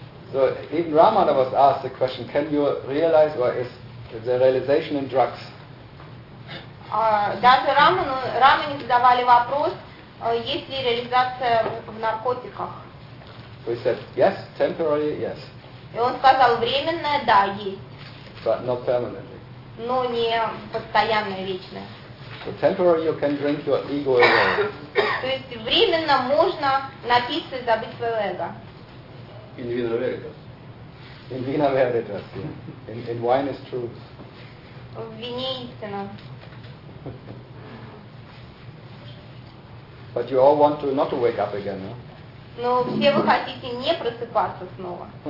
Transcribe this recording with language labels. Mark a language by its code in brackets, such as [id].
[en] So even Ramana was asked the question, can you realize or is the realization in drugs? [ru] Даже Рамане задавали вопрос, есть ли реализация в наркотиках? [en] We said, yes, temporary, yes. [ru] И он сказал, временное, да, есть. [en] But not permanently. [ru] Но не постоянное, вечное. [en] So temporary you can drink your ego away. [ru] То есть временно можно напиться и забыть свое эго. [la] In vino veritas. In vino veritas, [en] yeah. In wine is truth. [ru] В вине истина. [en] But you all want to not to wake up again, no? [ru] Но все вы хотите не просыпаться снова.